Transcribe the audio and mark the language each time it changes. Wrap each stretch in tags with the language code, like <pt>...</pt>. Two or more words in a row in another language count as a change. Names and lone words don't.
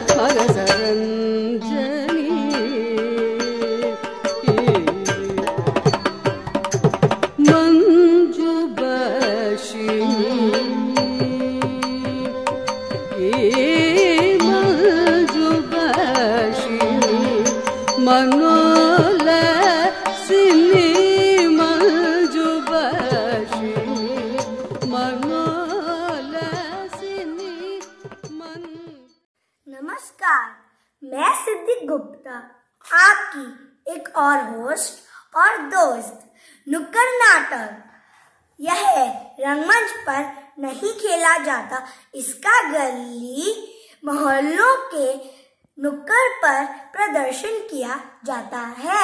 <hi>सरंजनी मंजू बशिनी मनोलसिनी मंजुबशिनी मनोलसिनी मन। नमस्कार, मैं सिद्धि गुप्ता आपकी एक और होस्ट और दोस्त। नुक्कड़ नाटक यह रंगमंच पर नहीं खेला जाता, इसका गली मोहल्लों के नुक्कड़ पर प्रदर्शन किया जाता है।</hi>